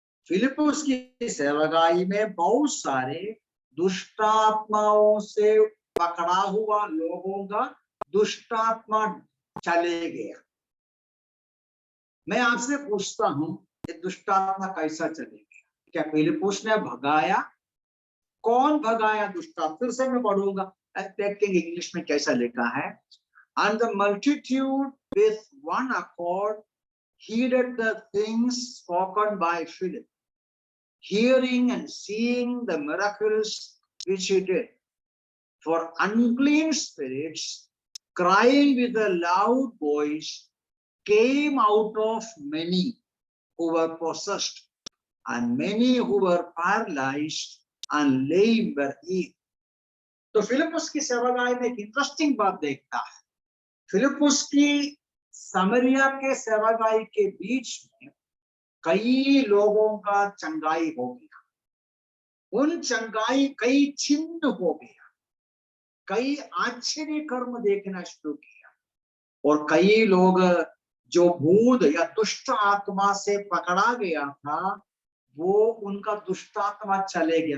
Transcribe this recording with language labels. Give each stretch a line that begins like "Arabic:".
Hindi: फिलिप्पुस की सेवकाई में बहुत सारे दुष्टात्माओं से पकड़ा हुआ लोगों का दुष्टात्मा चले गया। मैं आपसे पूछता हूं, ये दुष्टात्मा कैसा चले गया? क्या फिलिप्पुस ने भगाया? कौन भगाया दुष्टात्मा? फिर से मैं पढ़ूंगा, देखेंगे इंग्लिश में कैसा लिखा है।
English: And the multitude with one accord heeded the things spoken by Philip, hearing and seeing the miracles which he did. For unclean spirits, crying with a loud voice, came out of many who were possessed, and many who were paralyzed and lame were healed.
Hindi: तो फिलिप्पुस की सेवकाई में एक interesting बात देखता है। फिलिप्पुस की समरिया के सेवकाई के बीच में कई लोगों का चंगाई हो गया। उन चंगाई कई चिन्ह हो गया, कई आश्चर्य कर्म देखना शुरू किया, और कई लोग जो भूत या दुष्ट आत्मा से पकड़ा गया था, वो उनका दुष्टात्मा चले गया।